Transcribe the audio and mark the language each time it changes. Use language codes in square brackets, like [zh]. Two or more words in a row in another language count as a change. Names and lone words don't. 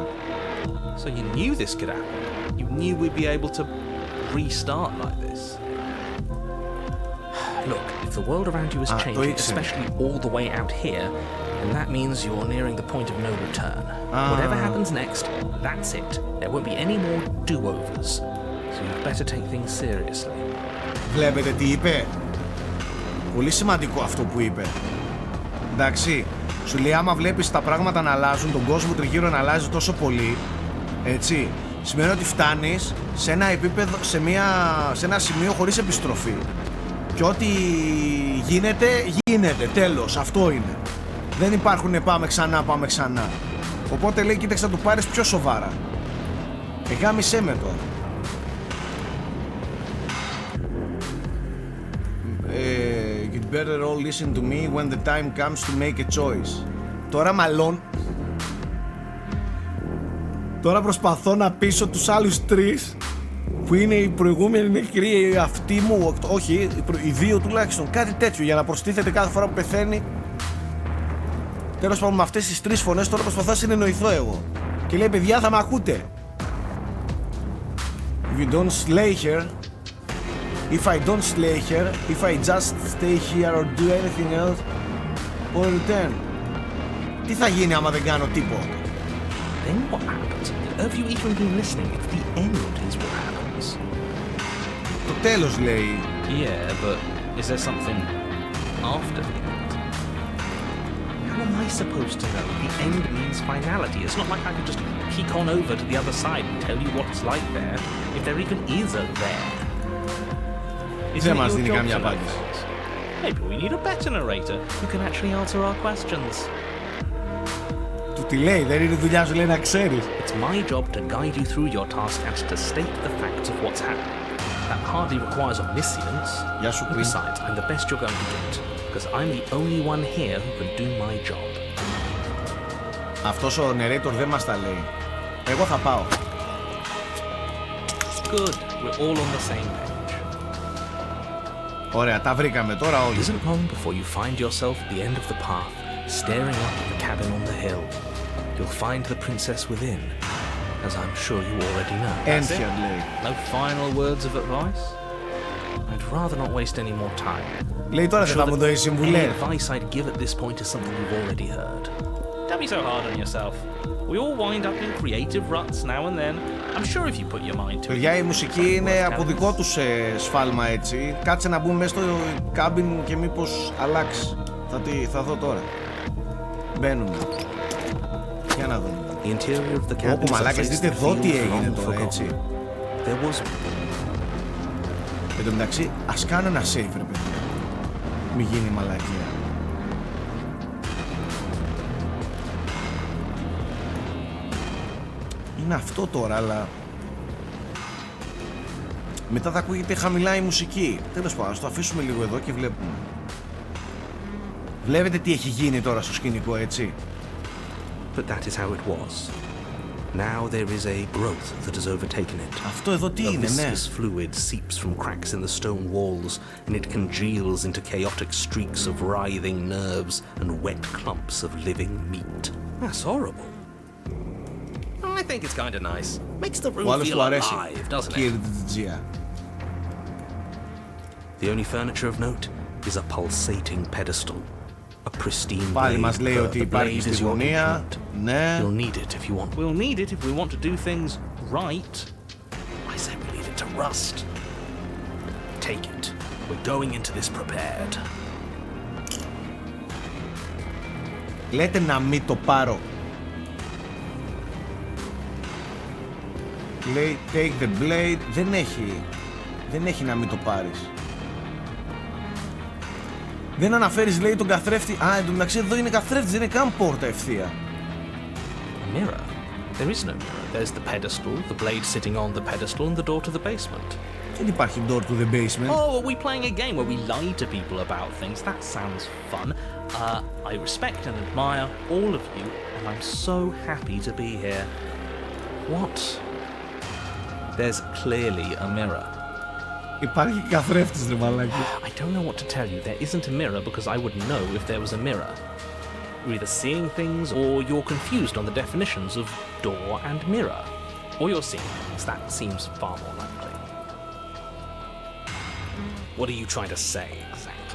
[en] So you knew this could happen. You knew we'd be able to restart like this. Look, if the world around you is changing, especially all the way out here, then that means you're nearing the point of no return. Whatever happens next, that's it. There won't be any more do-overs. So you'd better take things seriously. [el] Βλέπετε τι είπε. Πολύ σημαντικό αυτό που είπε. Εντάξει, σου λέει άμα βλέπεις τα πράγματα να αλλάζουν, τον κόσμο τριγύρω να αλλάζει τόσο πολύ, έτσι, σημαίνει ότι φτάνεις σε ένα επίπεδο, σε ένα σημείο χωρίς επιστροφή. Και ό,τι γίνεται, τέλος, αυτό είναι. Δεν υπάρχουν πάμε ξανά. Οπότε λέει κοίταξε να το πάρεις πιο σοβαρά. Γάμισέ με τώρα. [en] You'd better all listen to me when the time comes to make a choice. [el] Τώρα μάλλον τώρα προσπαθώ να πείσω τους άλλους 3 που είναι οι προηγούμενοι νεκροί, αυτοί μου, όχι, οι 2 τουλάχιστον, κάτι τέτοιο για να προστίθεται κάθε φορά που πεθαίνει. Τέλος πάντων, με αυτές τις 3 φωνές τώρα προσπαθώ να συνεννοηθώ εγώ. Και λέει παιδιά θα με ακούτε. [en] If you don't slay her, if I don't slay her, if I just stay here or do anything else, or return. [el] Τι θα γίνει άμα δεν κάνω τίποτα? [en] Then what happens? Have you even been listening? It's the end is what happens. [el] Το τέλος λέει. [en] Yeah, but is there something after the end? How am I supposed to know? The end means finality. It's not like I can just peek on over to the other side and tell you what it's like there, if there even is a there. [el] Δεν μας δίνει καμία απάντηση. [en] Maybe we need a better narrator who can actually answer our questions. [el] Του τι λέει, δεν είναι δουλειά σου λέει να ξέρεις. [en] It's my job to guide you through your task and to state the facts of what's happening. That hardly requires omniscience. [el] Γεια σου, Queen. [en] Besides, I'm the best you're going to get, because I'm the only one here who can do my job. [el] Αυτός ο narrator δεν μας τα λέει. Εγώ θα πάω. [en] Good, we're all on the same page. [el] Ωραία, τα βρήκαμε τώρα όλοι. [en] It isn't long before you find yourself at the end of the path, staring up at the cabin on the hill. You'll find the princess within, as I'm sure you already know. End here, λέει. No final words of advice? I'd rather not waste any more time. [el] Λέει τώρα δεν θα μου δώσει [en] Any [el] συμβουλές. [en] advice I'd give at this point is something you've already heard. Don't be so hard on yourself. We all wind up in creative ruts now and then. I'm sure if you put your mind to it. [el] Παιδιά, η μουσική είναι από δικό τους σφάλμα έτσι. Κάτσε να μπούμε μέσα στο κάμπιν και μήπως αλλάξει. Θα δω τώρα. Μπαίνουμε. Για να δούμε. [en] The interior of the cabin [el] Όπου [en] is a [el] μαλάκες, [en] place [el] δείτε [en] that [el] εδώ τι [en] feels [el] έγινε [en] long [el] τώρα, έτσι. [en] forgotten. There was [el] Εν τω μεταξύ, ας κάνω ένα save ρε παιδί. Μη γίνει μαλακία. Είναι αυτό τώρα, αλλά μετά θα ακούγεται χαμηλά η μουσική. Τέλος πάντων, ας το αφήσουμε λίγο εδώ και βλέπουμε. Βλέπετε τι έχει γίνει τώρα στο σκηνικό, έτσι. [en] But that is how it was. Now there is a growth that has overtaken it. [el] Αυτό εδώ τι [en] A [el] είναι, ναι. [en] viscous fluid seeps from cracks in the stone walls, and it congeals into chaotic streaks of writhing nerves and wet clumps of living meat. That's horrible. I think it's kind of nice. Makes the [el] Ο [en] room [el] άλλος [en] feel [el] του αρέσει, [en] alive, doesn't [el] κύριε [en] it? [el] Τζιτζία. [en] The only furniture of note is a pulsating pedestal, A pristine [el] Πάλι [en] blade. [el] μας λέει ότι υπάρχει στη γωνία. Ναι. [en] You'll need it if you want. We'll need it if we want to do things right. I say we leave it to rust. Take it. We're going into this prepared. [el] Λέτε να μην το πάρω. Λέει [en] take the blade. [el] Δεν έχει να μην το πάρεις. Δεν αναφέρεις, λέει, τον καθρέφτη. Α, εν τω μεταξύ εδώ είναι καθρέφτης, δεν είναι καν πόρτα ευθεία. [en] A mirror? There is no mirror. There's the pedestal, the blade sitting on the pedestal, and the door to the basement. [el] Δεν υπάρχει [en] door to the basement. Oh, are we playing a game where we lie to people about things? That sounds fun. I respect and admire all of you, and I'm so happy to be here. What? There's clearly a mirror. [el] Υπάρχει καθρέφτης, ρε μαλάκι. [en] I don't know what to tell you. There isn't a mirror because I would know if there was a mirror. You're either seeing things or you're confused on the definitions of door and mirror. Or you're seeing things. That seems far more likely. What are you trying to say exactly?